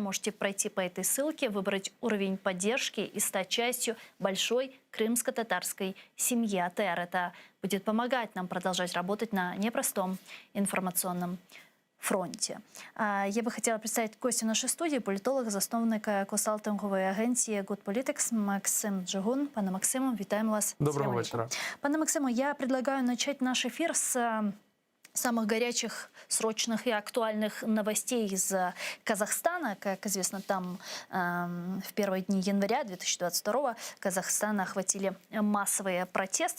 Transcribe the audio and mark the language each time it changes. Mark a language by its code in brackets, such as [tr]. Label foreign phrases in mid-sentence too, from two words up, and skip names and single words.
[ru] Можете пройти по этой ссылке, выбрать уровень поддержки и стать частью большой крымско-татарской семьи АТР. Это будет помогать нам продолжать работать на непростом информационном фронте. Я бы хотела представить гостя нашей студии, политолог, [uk] засновник консалтингової агенції Good Politics Максим Джигун. Пане Максиму, вітаємо вас. [ru] Доброго вечера. Пане Максиму, я предлагаю начать наш эфир с самых горячих, срочных и актуальных новостей из Казахстана. Как известно, там в первые дни января 2022 Казахстана охватили массовые протесты.